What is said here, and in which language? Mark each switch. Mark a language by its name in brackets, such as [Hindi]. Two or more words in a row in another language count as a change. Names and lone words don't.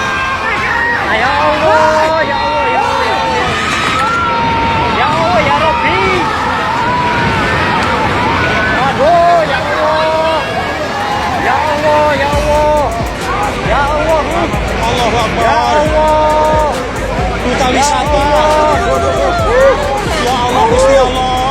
[Arabic] يا الله، يا الله، يا الله، يا الله. يا الله، يا رب. آه، يا الله. يا الله، يا الله. يا الله. الله أكبر. يا الله. [Indonesian] Duta wisata. [Arabic] يا الله, [Javanese] Gusti Allah.